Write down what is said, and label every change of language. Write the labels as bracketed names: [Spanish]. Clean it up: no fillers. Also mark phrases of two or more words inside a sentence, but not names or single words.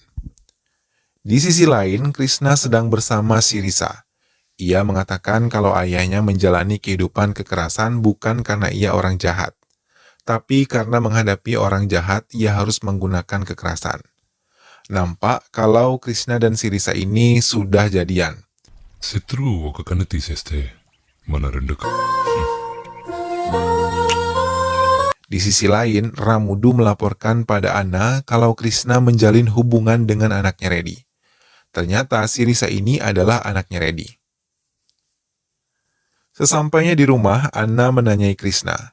[Indonesian] Di sisi lain, Krishna sedang bersama Sirisa. Ia mengatakan kalau ayahnya menjalani kehidupan kekerasan bukan karena ia orang jahat, tapi karena menghadapi orang jahat ia harus menggunakan kekerasan. Nampak kalau Krishna dan Sirisa ini sudah jadian. [Telugu] శత్రువు ఒక కన్ను తీసేస్తే మన రెండు [Indonesian] Di sisi lain, Ramudu melaporkan pada Anna kalau Krishna menjalin hubungan dengan anaknya Reddy. Ternyata Sirisa ini adalah anaknya Reddy. Sesampainya di rumah, Anna menanyai Krishna.